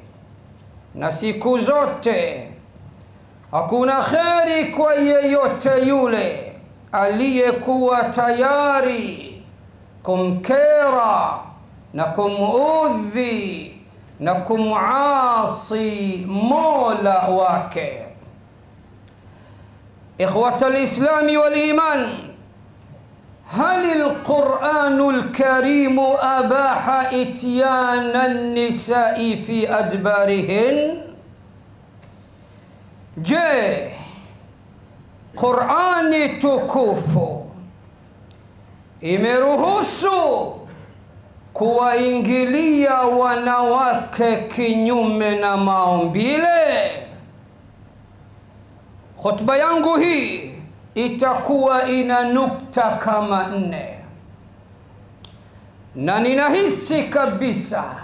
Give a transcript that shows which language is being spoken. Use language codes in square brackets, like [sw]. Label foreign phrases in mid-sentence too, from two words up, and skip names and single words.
[sw] Na siku zote hakuna kheri kwa yeyote yule aliyekuwa tayari kumkera na kumuudhi na kumuasi Mola wake. [ar] إخوة الإسلام والإيمان، هل القرآن الكريم أباح إتيان النساء في أدبارهن؟ [sw] Je, Qur'ani tukufu imeruhusu kuwaingilia wanawake kinyume na maumbile? Khutba yangu hii itakuwa ina nukta kama 4, na ninahisi kabisa